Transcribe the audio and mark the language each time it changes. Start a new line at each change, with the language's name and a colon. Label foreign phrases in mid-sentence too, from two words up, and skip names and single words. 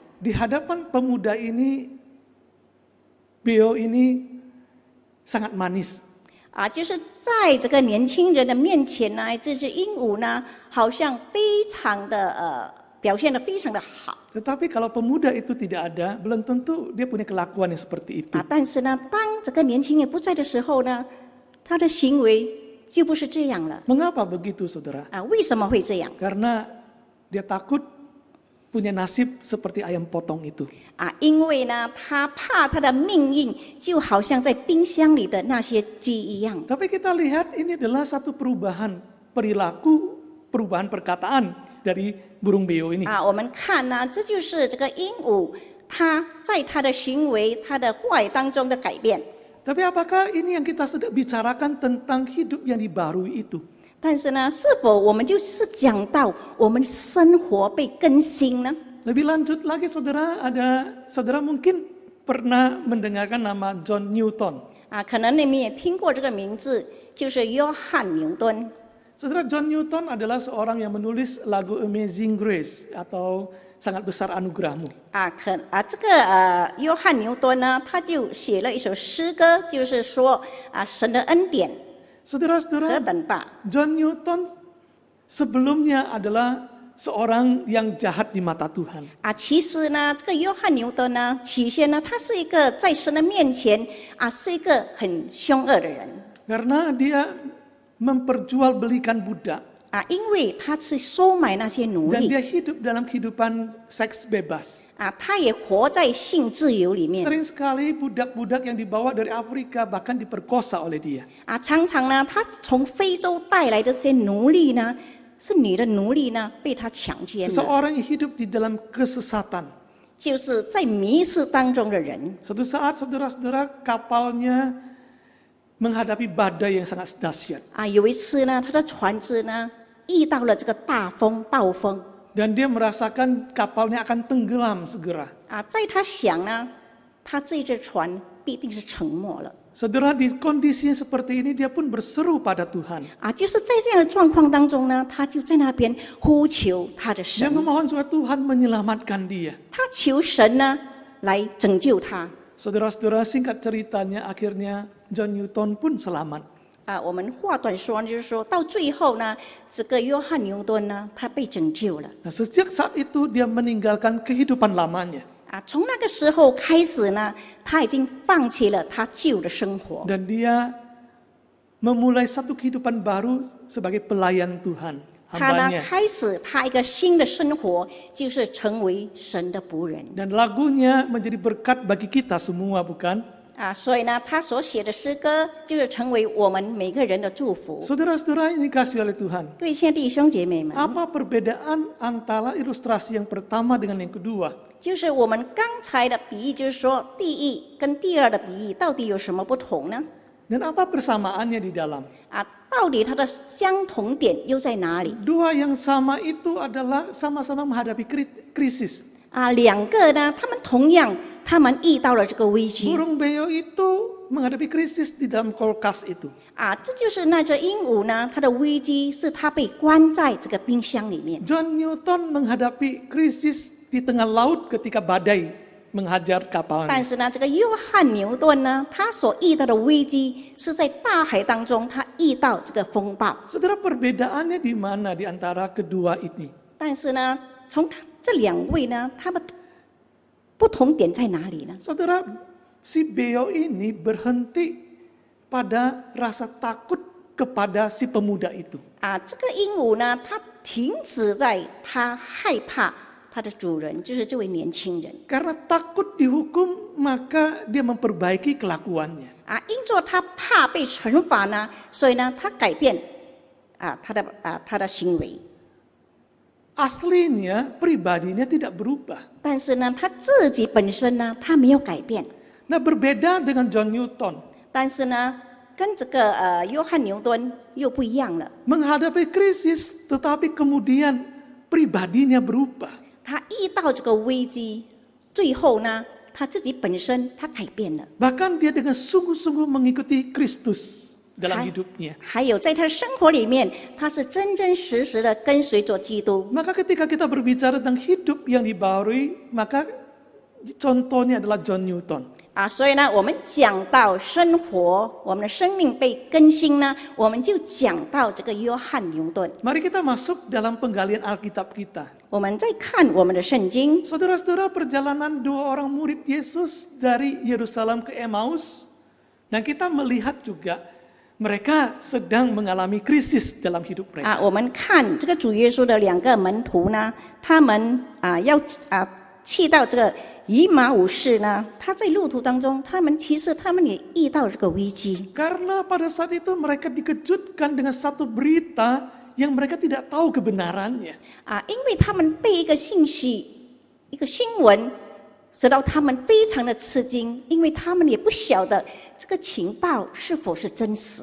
Indonesian: Di hadapan pemuda ini, Beo ini sangat manis.
Chinese: 就是在这个年轻人的面前呢，这只鹦鹉呢，好像非常的表现得非常的好。
Indonesian: Tetapi kalau pemuda itu tidak ada, belum tentu dia punya kelakuan yang seperti itu.
Chinese: 但是呢，当这个年轻人不在的时候呢，他的行为就不是这样了。
Indonesian: Mengapa begitu, saudara?
Chinese: 为什么会这样？
Indonesian: Karena dia takut punya nasib seperti ayam potong itu.
Chinese: 因为呢，他怕他的命运就好像在冰箱里的那些鸡一样。
Indonesian: Tapi kita lihat ini adalah satu perubahan perilaku, perubahan perkataan dari burung beo ini.
Chinese: 我们看呢，这就是这个鹦鹉，它在它的行为、它的话语当中的改变。
Indonesian: Tapi apakah ini yang kita sedang bicarakan tentang hidup yang dibarui itu?
Chinese: 但是呢，是否我们就是讲到我们生活被更新呢？
Indonesian: Lebih lanjut lagi, saudara mungkin pernah mendengarkan nama John Newton.
Chinese: 可能你们也听过这个名字，就是约翰牛顿。
Indonesian: Saudara, John Newton adalah seorang yang menulis lagu Amazing Grace atau Sangat Besar Anugerahmu.
Chinese: 这个约翰牛顿呢，他就写了一首诗歌，就是说神的恩典何
Indonesian: Saudara-saudara,
Chinese: 等大。
Indonesian: John Newton sebelumnya adalah seorang yang jahat di mata Tuhan.
Chinese: 其实呢，这个约翰牛顿呢，起先呢，他是一个在神的面前是一个很凶恶的人
Indonesian: Karena dia memperjualbelikan budak.
Chinese: 因为他是收买那些奴
Indonesian: Dan
Chinese: 隶
Indonesian: dia hidup dalam kehidupan seks bebas.
Chinese: 他也活在性自由里面
Indonesian: Sering sekali budak-budak yang dibawa dari Afrika bahkan diperkosa oleh dia.
Chinese: 常常呢，他从非洲带来的这些奴隶呢，是你的奴隶呢，被他强奸了，
Indonesian: Seseorang yang hidup di dalam kesesatan.
Chinese: 就是在迷失当中的人
Indonesian: Suatu saat saudara-saudara kapalnya menghadapi badai yang sangat dahsyat.
Chinese: 有一次呢，他的船只呢遇到了这个大风暴风
Indonesian: Dan dia merasakan kapalnya akan tenggelam segera.
Chinese: 在他想呢，他这只船必定是沉没了
Indonesian: Saudara, di kondisi seperti ini dia pun berseru pada Tuhan.
Chinese: 就是在这样的状况当中呢，他就在那边呼求他的
Indonesian: Dia
Chinese: 神，
Indonesian: memohon supaya Tuhan menyelamatkan dia.
Chinese: 他求神呢来拯救他。
Indonesian: Saudara-saudara, singkat ceritanya akhirnya John Newton pun selamat.
Chinese: 我们话短说，就是说到最后呢，这个约翰牛顿呢，他被拯救了。
Indonesian: Nah, sejak saat itu dia meninggalkan kehidupan lamanya.
Chinese: 从那个时候开始呢，他已经放弃了他旧的生活，
Indonesian: Dan dia memulai satu kehidupan baru sebagai pelayan Tuhan,
Chinese: 他呢
Indonesian: hambanya.
Chinese: 开始他一个新的生活，就是成为神的仆人。
Indonesian: Dan lagunya menjadi berkat bagi kita semua, bukan?
Chinese: 所以呢，他所写的诗歌就是成为我们每个人的祝福。
Indonesian: Saudara-saudara ini dikasih oleh Tuhan.
Chinese: 各位亲爱的弟兄姐妹们，
Indonesian: Apa perbedaan antara ilustrasi yang pertama dengan yang kedua?
Chinese: 就是我们刚才的比喻，就是说第一跟第二的比喻到底有什么不同呢？
Indonesian: Dan apa persamaannya di dalam?
Chinese: 到底它的相同点又在哪里？
Indonesian: Dua yang sama itu adalah sama-sama menghadapi krisis.
Chinese: 两个呢，他们同样，他们遇到了这个危机。
Indonesian: Burung beo itu menghadapi krisis di dalam kulkas itu.
Chinese: 这就是那只鹦鹉呢，它的危机是它被关在这个冰箱里面。
Indonesian: John Newton menghadapi krisis di tengah laut ketika badai menghajar
Chinese: 但
Indonesian: kapalnya.
Chinese: 是呢，这个约翰牛顿呢，他所遇到的危机是在大海当中，他遇到这个风暴。
Indonesian: Saudara, perbedaannya di mana di antara kedua ini?
Chinese: 但是呢，从这两位呢，他们不同点在哪里呢？
Indonesian: Saudara, si beo ini berhenti pada rasa takut kepada si pemuda itu.
Chinese: 这个鹦鹉呢，它停止在它害怕它的主人，就是这位年轻人。
Indonesian: Karena takut dihukum, maka dia memperbaiki kelakuannya.
Chinese: 因着他怕被惩罚呢，所以呢，他改变他的行为。
Indonesian: Aslinya pribadinya tidak berubah.
Chinese: 但是呢，他自己本身呢，他没有改变。
Indonesian: Nah, berbeda dengan John Newton.
Chinese: 但是呢，跟这个约翰牛顿又不一样了。
Indonesian: Menghadapi krisis, tetapi kemudian pribadinya berubah.
Chinese: 他遇到这个危机，最后呢，他自己本身他改变了。
Indonesian: Bahkan dia dengan sungguh-sungguh mengikuti Kristus dalam hidupnya.
Chinese: 还有在他的生活里面，他是真真实实的跟随着基督。
Indonesian: Maka ketika kita berbicara tentang hidup yang dibaharui, maka contohnya adalah John Newton.
Chinese: 所以呢，我们讲到生活，我们的生命被更新呢，我们就讲到这个约翰牛顿。
Indonesian: Mari kita masuk dalam penggalian Alkitab kita.
Chinese: 我们再看我们的圣经，
Indonesian: Saudara-saudara, perjalanan dua orang murid Yesus dari Yerusalem ke Emmaus, dan kita melihat juga mereka sedang mengalami krisis dalam hidup mereka.
Chinese: 我们看这个主耶稣的2个门徒呢，他们要去到这个以马五士呢，他在路途当中，其实他们也遇到这个危机。
Indonesian: Karena pada saat itu mereka dikejutkan dengan satu berita yang mereka tidak tahu kebenarannya.
Chinese: 因为他们被一个信息、一个新闻，使到他们非常的吃惊，因为他们也不晓得这个情报是否是真实。